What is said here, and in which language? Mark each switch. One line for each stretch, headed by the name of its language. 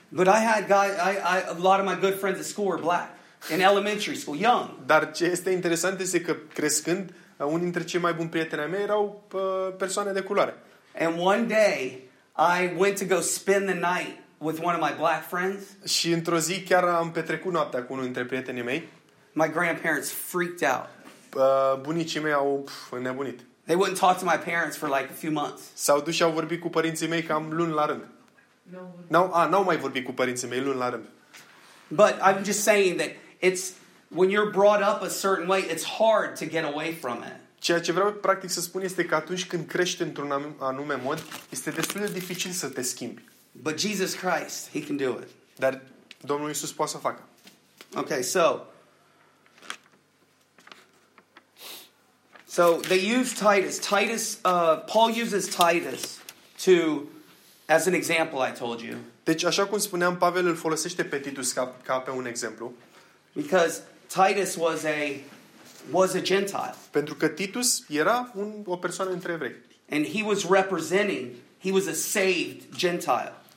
English: But I had guys, I a lot of my good friends at school were black. In elementary school, young.
Romanian: Dar ce este interesant este că crescând, unii dintre cei mai buni prieteni ai mei erau persoane de culoare.
English: And one day, I went to go spend the night with one of my black friends.
Romanian: Și într-o zi chiar am petrecut noaptea cu unul dintre prietenii mei.
English: My grandparents freaked out.
Romanian: bunicii mei au nebunit.
English: They wouldn't talk to my parents for like a few months.
Romanian: S-au dus și au vorbit cu părinții mei cam luni la rând. N-au mai vorbit cu părinții mei luni la rând.
English: But I'm just saying that it's when you're brought up a certain way, it's hard to get away from it.
Romanian: Ceea ce vreau practic să spun este că atunci când crești într-un anume mod, este destul de dificil să te schimbi.
English: But Jesus Christ, he can do it.
Romanian: Dar Domnul Iisus poate să facă.
English: Okay, so. So they use Titus. Paul uses Titus to as an example, I told you.
Romanian: Deci așa cum spuneam, Pavel îl folosește pe Titus ca pe un exemplu.
English: Because Titus was a Gentile.
Romanian: Pentru că Titus era o persoană între evrei.
English: And he was representing, he was a saved Gentile.